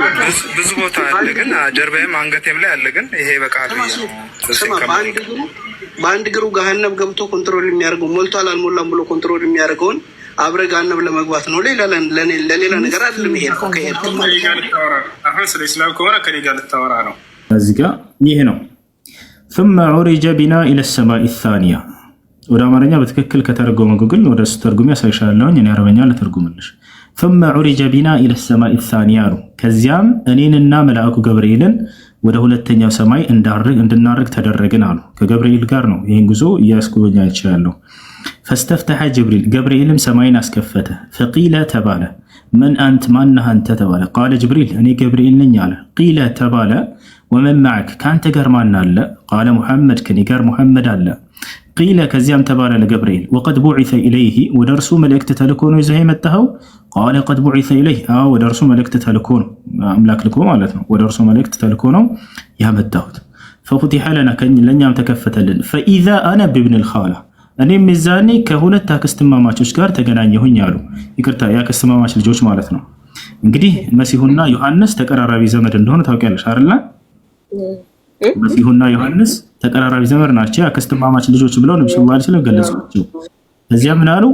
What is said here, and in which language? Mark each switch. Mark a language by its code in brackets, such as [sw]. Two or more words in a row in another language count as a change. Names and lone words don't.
[am] ብዙ ቦታ አለ፣ ግን ጀርባዬም አንገቴም ላይ አለ። ግን ይሄ በቃል በአንድ እግሩ ገሃነም ገብቶ ኮንትሮል የሚያደርገው ሞልቷል አልሞላም ብሎ ኮንትሮል የሚያደርገውን አብረ ገሃነም ለመግባት ነው። ለሌላ ነገር አይደለም። ይሄድከው ከሄድክም አሁን ስለ ኢስላም ከሆነ ከኔ ጋር ልታወራ ነው። እዚህ ጋር ይሄ ነው [ar] ثم عرج بنا الى السماء الثانيه [am] ወደ አማርኛ በትክክል ከተረጎመ ጉግል ወደ እሱ ተርጉም ያሳይሻለሁ። እኔ አረበኛ ለተርጉምልሽ [ar] ثم عرج بنا الى السماء الثانيه [am] ከዚያም እኔንና መልአኩ ገብርኤልን ወደ ሁለተኛው ሰማይ እንድናርግ ተደረግን አሉ። ከገብርኤል ጋር ነው ይሄን ጉዞ እያስጎበኛቸው ያለው። [ar] فاستفتح جبريل [am] ገብርኤልም ሰማይን አስከፈተ። فقيل ተባለ [ar] من انت [am] ማነህ አንተ ተባለ። [ar] قال جبريل [am] እኔ ገብርኤል ነኝ አለ። قيل ተባለ [ar] ومن معك كانت [am] ጋር ማን አለ? [ar] قال محمد [am] ከኔ ጋር محمد አለ። قيل ከዚያም ተባለ ለገብርኤል [ar] وقد بعث اليه [am] ወደርሱ መልእክት ተልኮ ነው ይዘህ የመጣኸው? [ar] قال قد بعث اليه [am] ወደርሱ መልእክት ተልኮ ነው አምላክ ልኮ ማለት ነው። ወደርሱ መልእክት ተልኮ ነው ያመጣሁት። [ar] ففتح لنا [am] ለኛም ተከፈተልን። [ar] فاذا انا بابن الخاله [am] እኔም ሚዛኔ ከሁለት አክስትማማቾች ጋር ተገናኘሁኝ አሉ። ይቅርታ የአክስትማማች ልጆች ማለት ነው። እንግዲህ መሲሁና ዮሐንስ ተቀራራቢ ዘመድ እንደሆነ ታውቂያለሽ አይደል? መሲሁና ዮሐንስ ተቀራራቢ ዘመድ ናቸው። የአክስትማማች ልጆች ብለው ነብዩ [ar] صلى الله عليه وسلم [am] ገለጹዋቸው። እዚያ ምን አሉ?